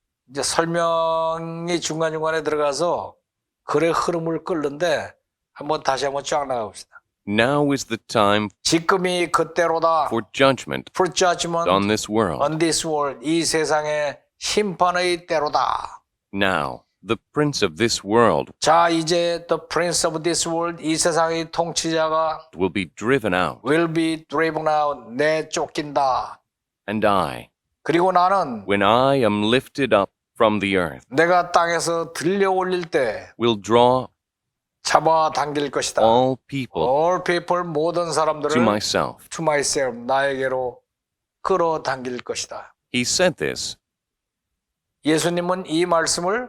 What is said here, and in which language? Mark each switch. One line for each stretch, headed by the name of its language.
Korean: 이제 설명이 중간중간에 들어가서 글의 흐름을 끌는데 다시 한번 쫙 나가봅시다.
English: Now is the time
Korean: 지금이 그때로다.
English: for judgment For judgment on this world. on this world.
Korean: 이 세상의 심판의 때로다.
English: Now, the prince of this world
Korean: 자, 이제
English: the prince of this world,
Korean: 이 세상의 통치자가
English: will be driven out, will be driven out,
Korean: 내쫓긴다.
English: and I,
Korean: 그리고 나는
English: when I am lifted up from the earth,
Korean: 내가 땅에서 들려 올릴 때
English: will draw
Korean: 잡아당길 것이다.
English: all people All people,
Korean: 모든 사람들을
English: to myself. to myself,
Korean: 나에게로 끌어당길 것이다.
English: He said this
Korean: 예수님은 이 말씀을